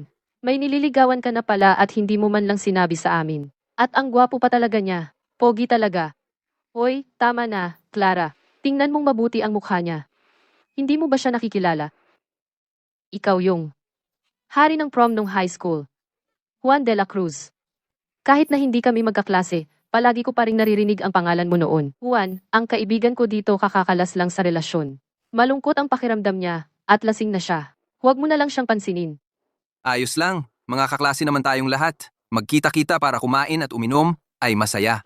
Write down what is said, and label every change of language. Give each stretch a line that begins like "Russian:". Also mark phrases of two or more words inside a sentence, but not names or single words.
Filipino: May nililigawan ka na pala at hindi mo man lang sinabi sa amin. At ang gwapo pa talaga niya. Pogi talaga. Hoy, tama na, Clara. Tingnan mong mabuti ang mukha niya. Hindi mo ba siya nakikilala? Ikaw yung hari ng prom nung
English: high school.
Filipino: Juan de la Cruz. Kahit na hindi kami magkaklase, palagi ko pa ring naririnig ang pangalan mo noon. Juan, ang kaibigan ko dito kakakalas lang sa relasyon. Malungkot ang pakiramdam niya, at lasing na siya. Huwag mo na lang siyang pansinin. Ayos lang, mga kaklase naman tayong lahat. Magkita-kita para kumain at uminom ay masaya.